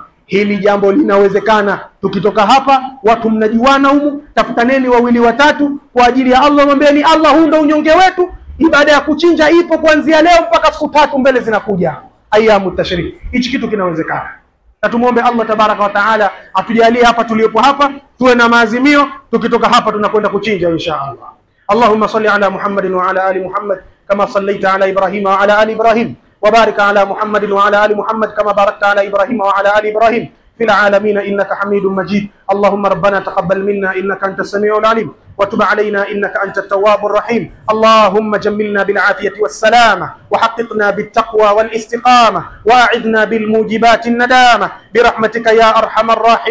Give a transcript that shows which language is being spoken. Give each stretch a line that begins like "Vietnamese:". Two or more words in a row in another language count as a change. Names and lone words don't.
Swahili: Hili jambo linawezekana. Tukitoka hapa watu mnajuana humu, tafutaneni 2 3 kwa ajili ya Allah, mwambieni Allah, huu ndio unyonge wetu. Ibada ya kuchinja ipo kuanzia leo mpaka siku 3 mbele zinakuja,
Arabic: أيام التشريق.
Swahili: Hichi kitu kinawezekana. Na tumuombe
Arabic: الله تبارك وتعالى
Swahili: atujalie hapa tuliopo hapa tuwe na maazimio, tukitoka hapa tunakwenda kuchinja
Arabic: إن شاء الله. اللهم صل على محمد وعلى آل محمد كما صليت على إبراهيم وعلى آل إبراهيم وبارك على محمد وعلى آل محمد كما باركت على إبراهيم وعلى آل إبراهيم في العالمين إنك حميد مجيد. اللهم ربنا تقبل منا إنك أنت السميع العليم، وتب علينا إنك أنت التواب الرحيم. اللهم جملنا بالعافية والسلامة، وحققنا بالتقوى والاستقامة، وأعذنا بالموجبات الندامة برحمتك يا أرحم الراحمين.